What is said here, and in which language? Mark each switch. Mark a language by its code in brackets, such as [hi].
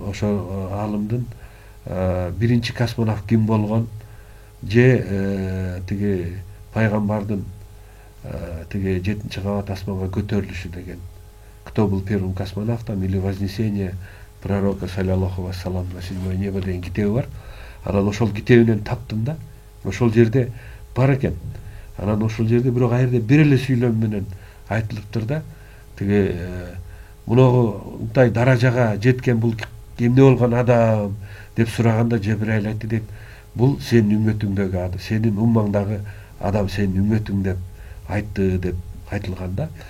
[ky] Ошо алымдын биринчи космонавт ким болгон, же теге пайгамбардын теге 7-чи кабат асманга көтөрүлүшү деген. [ru] Кто был первым космонавтом или вознесение пророка саллаллаху вассалам на 7-е небо [ky] деген китеби бар. Анан ошол китебинен таптым да. Ошол жерде бар экен. Анан ошол жерде бирок аерде бир эле сүйлөм менен айтылыптыр да. Теге мындай даражага жеткен бул эмне болгон адам деп сураганда Жебраил айтты дейт, бул сенин үммөтүңдөгү адам, сенин уммаңдагы адам сенин үммөтүң деп айтты деп айтылган да.